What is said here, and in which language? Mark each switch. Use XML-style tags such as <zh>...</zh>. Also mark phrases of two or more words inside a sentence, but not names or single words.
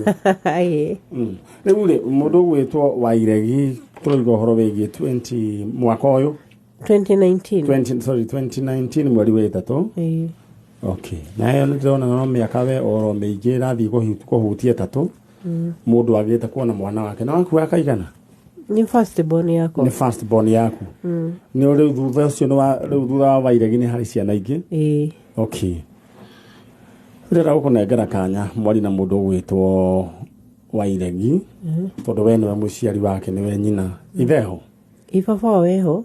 <ki>Riu ri mundu gwitwo wa Iregi turoiga horo wigi 20 mwaka uyu 2019 mweri wa 3. Okay. Nayo ndona no miaka we oro meige rathi kuhutia 3. Mundu agite kuona mwana wake na waku akaigana. Ni</ki> <en>first born</en> <ki>yako. Ni</ki> <en>first born</en> <ki>yaku. Ni uri thutha ucio no riu thutha wa Iregi ni hari ciana ingi. Okay. Rira ukunengera kanya mwari na mundu gwitwo wa Iregi. Tondu we niwe muciari wake niwe nyina. Itheho. Ibaba weho.</ki>